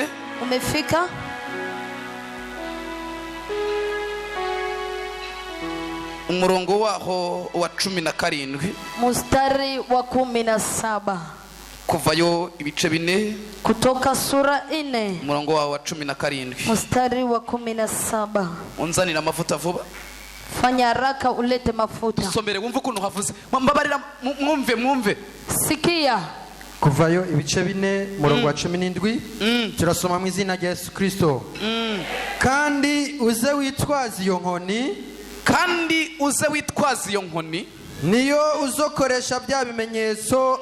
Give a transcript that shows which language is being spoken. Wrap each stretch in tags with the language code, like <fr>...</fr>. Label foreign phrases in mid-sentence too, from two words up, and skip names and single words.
<sw>Umefika?</sw> <rn>Umurongo waho wa 17.</rn> <sw>Mstari wa 17.</sw> <rn>Kuvayo ibice 4.</rn> <sw>Kutoka sura 4.</sw> <rn>Umurongo waho wa 17.</rn> <sw>Mstari wa 17.</sw> <rn>Unzanira amavuta vuba.</rn> <sw>Fanya haraka ulete mafuta.</sw> <rn>Somere wumve ukuntu havuze. Mbabarira mwumve.</rn> <sw>Sikia.</sw> <rn>Kuvayo ibice 4 murongo wa 17. Turasoma mu izina rya Yesu Kristo. Kandi uze witwaza iyo nkoni, niyo uzokoresha bya bimenyetso.</rn>